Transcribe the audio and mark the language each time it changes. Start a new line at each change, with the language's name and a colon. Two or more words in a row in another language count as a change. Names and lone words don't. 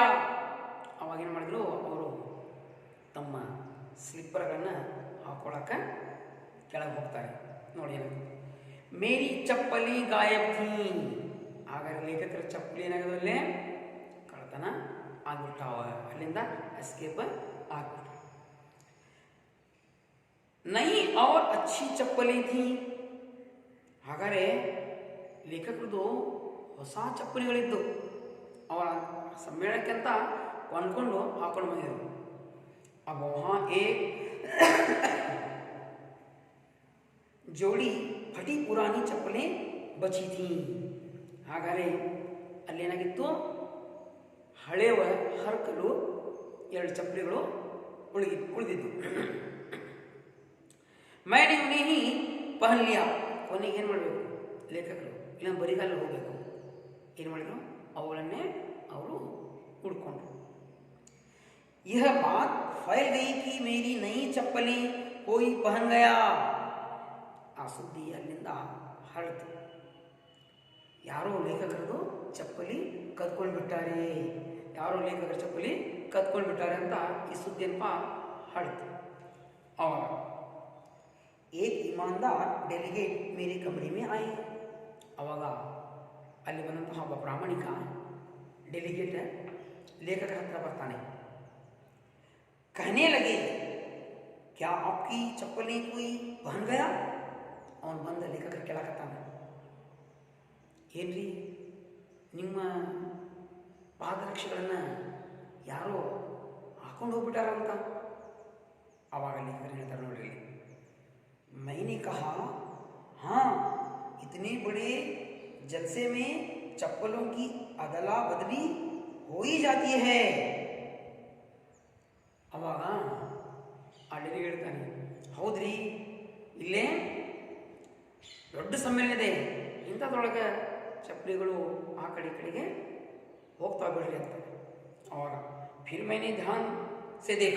Kannada: ಅವಾಗೇನು ಮಾಡಿದ್ರು, ಅವರು ತಮ್ಮ ಸ್ಲಿಪ್ಪರ್ಗಳನ್ನು ಹಾಕೊಳ್ಳೋಕೆ ಕೆಳಗೆ ಹೋಗ್ತಾರೆ. ನೋಡಿ ಏನಾಗುತ್ತೆ,
Hindi: मेरी चप्पल गायब थी.
Kannada: ಹಾಗಾದ್ರೆ ಲೇಖಕರ ಚಪ್ಪಲಿ ಏನಾಗೋದಲ್ಲೇ ಕಳ್ಳತನ ಆಗ್ಬಿಟ್ಟಾವ, ಅಲ್ಲಿಂದ ಎಸ್ಕೇಪ್ ಆಗ್ಬಿಟ್ಟು.
Hindi: नई और अच्छी चप्पल थी.
Kannada: ಹಾಗಾದ್ರೆ ಲೇಖಕರದು ಹೊಸ ಚಪ್ಪಲಿಗಳಿದ್ದು ಅವರ ಸಮ್ಮೇಳನಕ್ಕೆ ಅಂತ ಕೊಂಡ್ಕೊಂಡು ಹಾಕೊಂಡು ಬಂದಿದ್ರು.
Hindi: अब वहाँ एक जोड़ी फटी पुरानी चप्पलें बची थी.
Kannada: ಹಾಗಾದರೆ ಅಲ್ಲೇನಾಗಿತ್ತು, ಹಳೆಯ ಹರಕಲು ಎರಡು ಚಪ್ಪಲಿಗಳು ಉಳಿದಿದ್ದು.
Hindi: मैंने उन्हें ही पहन लिया.
Kannada: ಕೊನೆಗೆ ಏನು ಮಾಡಬೇಕು ಲೇಖಕರು, ಇಲ್ಲ ಬರಿಗಾಲ ಹೋಗಬೇಕು, ಏನು ಮಾಡಿದ್ರು, ಅವುಗಳನ್ನೇ ಅವರು ಉಡ್ಕೊಂಡ್ರು.
Hindi: यह बात फैल गई कि मेरी नई चप्पलें कोई पहन गया.
Kannada: ಆ ಸುದ್ದಿ ಅಲ್ಲಿಂದ ಹರಡಿತು. ಯಾರೋ ಲೇಖಕರದು ಚಪ್ಪಲಿ ಕದ್ಕೊಂಡು ಬಿಟ್ಟಾರೆ, ಯಾರೋ ಲೇಖಕರ ಚಪ್ಪಲಿ ಕದ್ಕೊಂಡು ಬಿಟ್ಟಾರೆ ಅಂತ ಈ ಸುದ್ದಿ ಅಲ್ಪ ಹರಡಿತು.
Hindi: ಅವಾಗ एक ईमानदार डेलीगेट मेरे कमरे में आए.
Kannada: ಅವಾಗ ಅಲ್ಲಿ ಬಂದಂತಹ ಒಬ್ಬ ಪ್ರಾಮಾಣಿಕ ಡೆಲಿಗೇಟ್ ಲೇಖಕರ ಹತ್ರ ಬರ್ತಾನೆ.
Hindi: कहने लगे क्या आपकी चप्पलें कोई पहन गया.
Kannada: ಅವನು ಬಂದ ಲೇಖಕರು ಕೇಳಕತ್ತಾನೆ, ಏನ್ರಿ ನಿಮ್ಮ ಪಾದರಕ್ಷೆಗಳನ್ನು ಯಾರೋ ಹಾಕೊಂಡು ಹೋಗ್ಬಿಟ್ಟಾರಂತ. ಆವಾಗ ಲೇಖಕರು ಹೇಳ್ತಾರೆ, ನೋಡ್ರಿ,
Hindi: मैंने कहा हाँ, इतने बड़े जलसे में चप्पलों की अदला बदली हो ही जाती है.
Kannada: ಅವಾಗ ಆ ಡೆಲಿಗೇಟ್ ಹೇಳ್ತಾನೆ, ಹೌದ್ರಿ, ಇಲ್ಲೇ ದೊಡ್ಡ ಸಮ್ಮೇಳನ ಇದೆ, ಇಂಥದ್ರೊಳಗೆ ಚಪ್ಪಲಿಗಳು ಆ ಕಡೆ ಕಡೆಗೆ ಹೋಗ್ತಾ ಬಿಡ್ರಿ ಅಂತ.
Hindi: ಅವಾಗ फिर मैंने ध्यान से देखा.